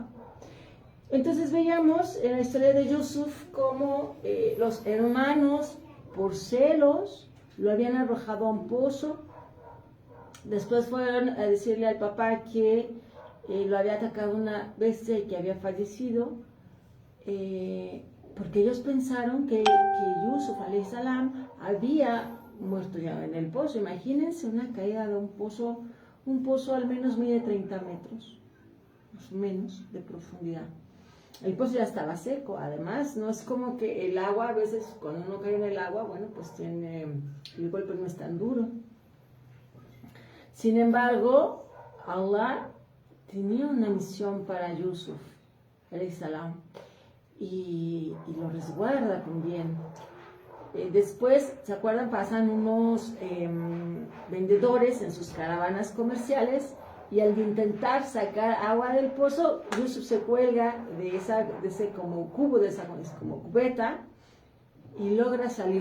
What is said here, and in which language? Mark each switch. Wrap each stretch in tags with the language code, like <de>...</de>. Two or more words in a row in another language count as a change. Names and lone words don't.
<es>Entonces veíamos en la historia de Yusuf cómo los hermanos, por celos, lo habían arrojado a un pozo. Después fueron a decirle al papá que lo había atacado una bestia y que había fallecido, porque ellos pensaron que Yusuf</es> <ar>عليه السلام</ar> <es>había muerto ya en el pozo. Imagínense una caída de un pozo al menos mide 30 metros, más o menos, de profundidad. El pozo ya estaba seco, además, no es como que el agua, a veces cuando uno cae en el agua, bueno, pues el golpe no es tan duro. Sin embargo, Allah tenía una misión para Yusuf,</es> <ar>عليه السلام,</ar> <es>y lo resguarda con bien. Después, ¿se acuerdan? Pasan unos vendedores en sus caravanas comerciales, y al intentar sacar agua del pozo, Yusuf se cuelga de ese como cubo, de esa como cubeta, y logra salir.</es>